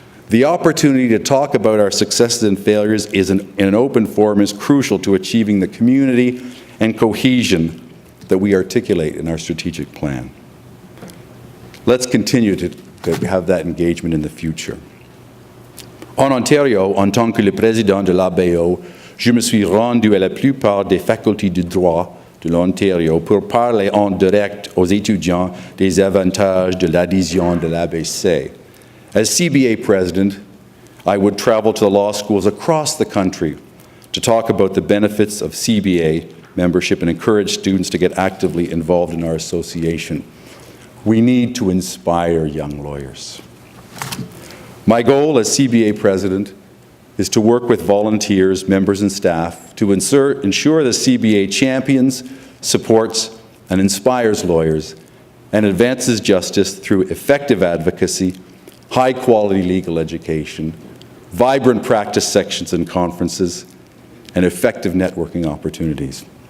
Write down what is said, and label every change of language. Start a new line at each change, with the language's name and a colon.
English: The opportunity to talk about our successes and failures in an open forum is crucial to achieving the community and cohesion that we articulate in our strategic plan. Let's continue to have that engagement in the future.
French: En Ontario, en tant que le président de l'ABO, je me suis rendu à la plupart des facultés de droit de l'Ontario pour parler en direct aux étudiants des avantages de l'adhésion de l'ABC.
English: As CBA president, I would travel to the law schools across the country to talk about the benefits of CBA membership and encourage students to get actively involved in our association. We need to inspire young lawyers. My goal as CBA president is to work with volunteers, members, and staff to ensure the CBA champions, supports, and inspires lawyers and advances justice through effective advocacy, high-quality legal education, vibrant practice sections and conferences, and effective networking opportunities.